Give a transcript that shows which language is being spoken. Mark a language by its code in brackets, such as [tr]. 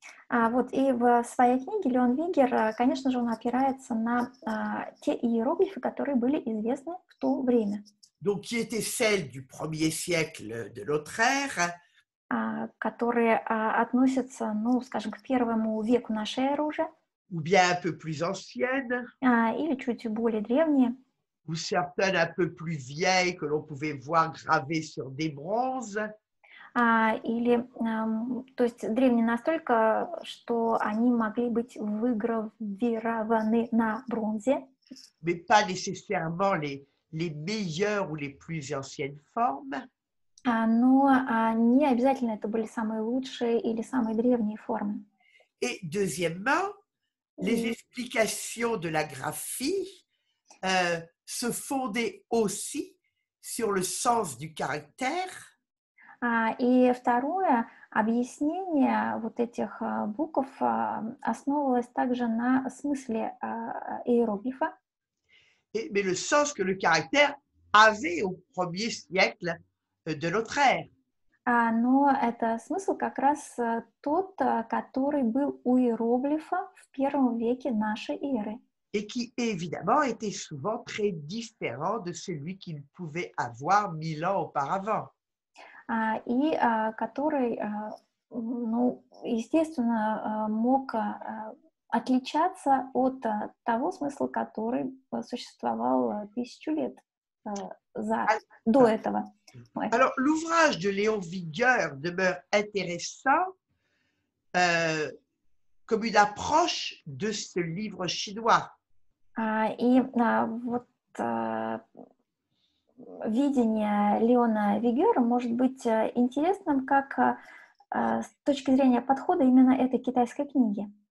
[ru] Вот, и в своей книге Леон Вигер, конечно же, он опирается на те иероглифы, которые были известны в то время. [fr] Donc, qui étaient celles du 1er siècle de notre ère. [ru] Которые относятся, ну, скажем, к 1 веку нашей эры уже. [fr] Ou bien un peu plus anciennes. [ru] Или чуть более древние. [fr] Ou certaines un peu plus vieilles que l'on pouvait voir gravées sur des bronzes. [ru] Или, то есть, древние настолько, что они могли быть выгравированы на бронзе. [fr] Mais pas nécessairement les meilleures ou les plus anciennes formes. [ru] Но не обязательно это были самые лучшие или самые древние формы. [fr] Et deuxièmement, les explications de la graphie se fondaient aussi sur le sens du caractère. [ru] И второе, объяснение вот этих букв основывалось также на смысле иероглифа. [fr] Mais le sens que le caractère avait au 1er siècle de notre ère. [ru] Но это смысл как раз тот, который был у иероглифа в 1 веке нашей эры. [fr] Et qui, évidemment, était souvent très différent de celui qu'il pouvait avoir 1000 ans auparavant. [ru] И который, ну, естественно, мог отличаться от того смысла, который существовал 1000 лет до этого. [fr] Alors, l'ouvrage de Léon Vigueur demeure intéressant comme une approche de ce livre chinois. [ru] И вот видение Леона Вигера может быть интересным как с точки зрения подхода именно этой китайской книги.